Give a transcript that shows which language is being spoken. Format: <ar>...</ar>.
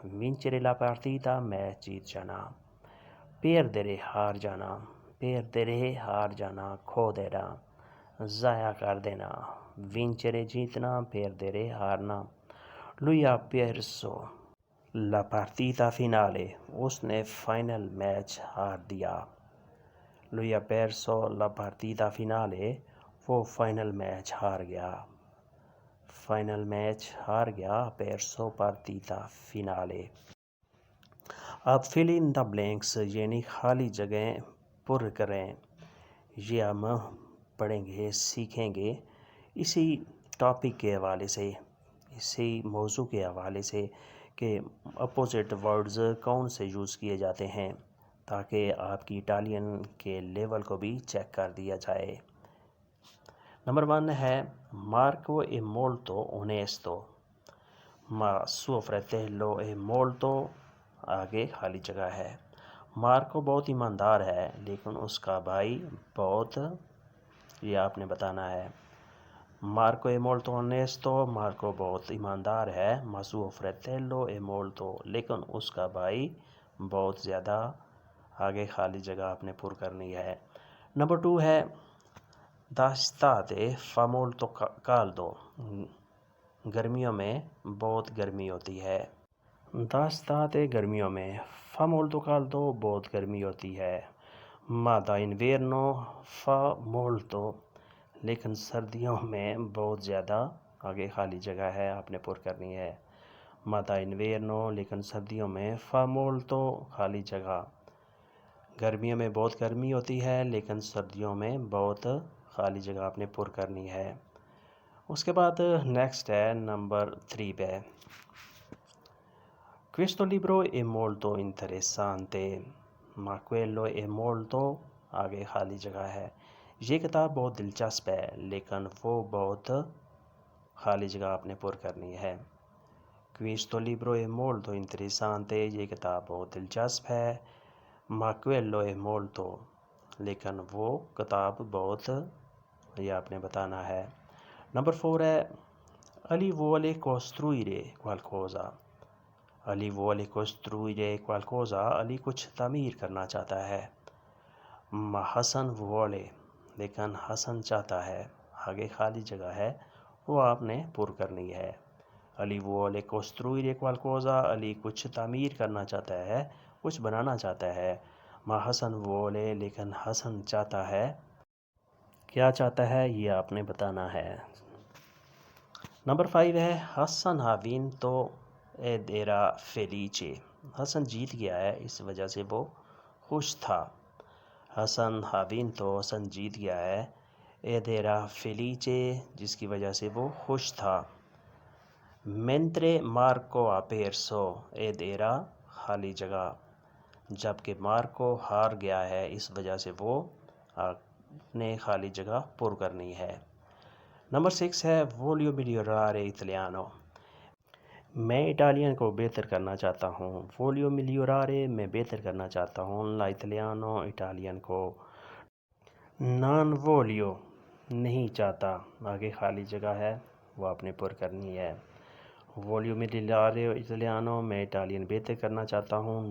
<it>Vincere la partita</it> <ur>match جیت جانا.</ur> <it>Perdere</it> <ur>ہار جانا. Perdere ہار جانا، کھو دینا، ضائع کر دینا.</ur> <it>Vincere</it> <ur>جیتنا،</ur> <it>perdere</it> <ur>ہارنا.</ur> <it>Lui ha perso la partita finale</it> <ur>اس نے فائنل میچ ہار دیا.</ur> <it>Lui ha perso la partita finale</it> <ur>وہ فائنل میچ ہار گیا. فائنل میچ ہار گیا.</ur> <it>perso partita finale.</it> <ur>اب fill in the blanks یعنی خالی جگہیں پر کریں. یہ ہم پڑھیں گے، سیکھیں گے اسی ٹاپک کے حوالے سے، اسی موضوع کے حوالے سے کہ اپوزٹ ورڈز کون سے یوز کیے جاتے ہیں، تاکہ آپ کی اٹالین کے لیول کو بھی چیک کر دیا جائے. نمبر 1 ہے</ur> <it>Marco è molto onesto. Ma suo fratello è molto</it> <ur>آگے خالی جگہ ہے. مارکو بہت ایماندار ہے لیکن اس کا بھائی بہت، یہ آپ نے بتانا ہے.</ur> <it>Marco è molto onesto</it> <ur>مارکو بہت ایماندار ہے.</ur> <it>Ma suo fratello è molto</it> <ur>لیکن اس کا بھائی بہت زیادہ، آگے خالی جگہ آپ نے پر کرنی ہے. نمبر 2 ہے</ur> <it>D'estate fa molto caldo.</it> <ur>گرمیوں میں بہت گرمی ہوتی ہے.</ur> <it>D'estate</it> <ur>گرمیوں میں.</ur> <it>Fa molto caldo</it> <ur>بہت گرمی ہوتی ہے.</ur> <it>Ma d'inverno fa molto</it> <ur>لیکن سردیوں میں بہت زیادہ، آگے خالی جگہ ہے آپ نے پر کرنی ہے.</ur> <it>Ma d'inverno</it> <ur>لیکن سردیوں میں.</ur> <it>Fa molto</it> <ur>خالی جگہ. گرمیوں میں بہت گرمی ہوتی ہے لیکن سردیوں میں بہت، خالی جگہ آپ نے پر کرنی ہے. اس کے بعد نیکسٹ ہے نمبر 3 پہ</ur> <it>Questo libro è molto interessante, ma quello è molto</it> <ur>آگے خالی جگہ ہے. یہ کتاب بہت دلچسپ ہے لیکن وہ بہت خالی جگہ آپ نے پر کرنی ہے.</ur> <it>Questo libro è molto interessante,</it> <ur>یہ کتاب بہت دلچسپ ہے.</ur> <it>Ma quello è molto,</it> <ur>لیکن وہ کتاب بہت، یہ آپ نے بتانا ہے. نمبر 4 ہے</ur> <it>Ali vuole costruire qualcosa. Ali vuole costruire qualcosa,</it> <ur>علی کچھ تعمیر کرنا چاہتا ہے. Ma حسن</ur> <it>vuole,</it> <ur>لیکن حسن چاہتا ہے. آگے خالی جگہ ہے وہ آپ نے پر کرنی ہے.</ur> <it>Ali vuole costruire qualcosa,</it> <ur>علی کچھ تعمیر کرنا چاہتا ہے، کچھ بنانا چاہتا ہے. Ma حسن</ur> <it>vuole,</it> <ur>لیکن حسن چاہتا ہے. کیا چاہتا ہے یہ آپ نے بتانا ہے. نمبر 5 ہے</ur> <it>حسن ha vinto ed era felice.</it> <ur>حسن جیت گیا ہے اس وجہ سے وہ خوش تھا. حسن</ur> <it>ha vinto,</it> <ur>حسن جیت گیا ہے.</ur> <it>ed era felice,</it> <ur>جس کی وجہ سے وہ خوش تھا.</ur> <it>mentre Marco ha perso ed era</it> <ur>خالی جگہ، جبکہ مارکو ہار گیا ہے اس وجہ سے وہ اپنے خالی جگہ پر کرنی ہے. نمبر 6 ہے</ur> <it>voglio migliorare italiano.</it> <ur>میں اٹالین کو بہتر کرنا چاہتا ہوں.</ur> <it>voglio migliorare,</it> <ur>میں بہتر کرنا چاہتا ہوں.</ur> <it>l'italiano,</it> <ur>اٹالین کو.</ur> <it>non voglio,</it> <ur>نہیں چاہتا. آگے خالی جگہ ہے وہ آپ نے پر کرنی ہے.</ur> <it>voglio migliorare italiano,</it> <ur>میں اٹالین بہتر کرنا چاہتا ہوں.</ur>